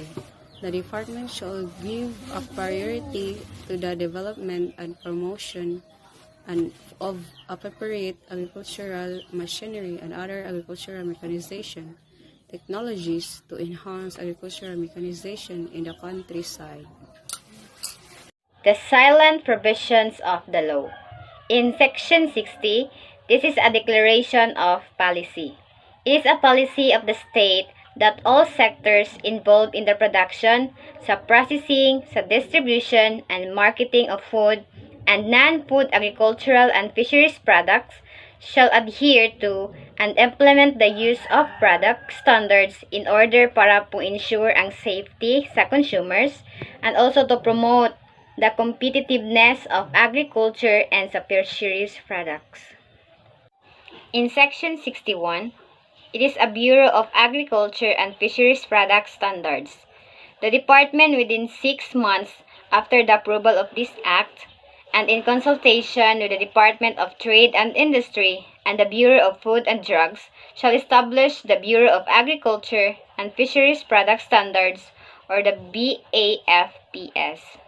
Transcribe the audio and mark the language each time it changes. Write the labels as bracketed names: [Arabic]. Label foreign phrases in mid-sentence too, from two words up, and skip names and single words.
[English] The department shall give a priority to the development and promotion of appropriate agricultural machinery and other agricultural mechanization technologies to enhance agricultural mechanization in the countryside. The silent provisions of the law. In Section 60, this is a declaration of policy. It is a policy of the state that all sectors involved in the production, sa processing, sa distribution, and marketing of food and non-food agricultural and fisheries products shall adhere to and implement the use of product standards in order [Hiligaynon] para po [English] ensure ang safety sa consumers and also to promote the competitiveness of agriculture and sa fisheries products. In Section 61, it is a Bureau of Agriculture and Fisheries Product Standards. The department within 6 months after the approval of this act and in consultation with the Department of Trade and Industry and the Bureau of Food and Drugs shall establish the Bureau of Agriculture and Fisheries Product Standards or the BAFPS.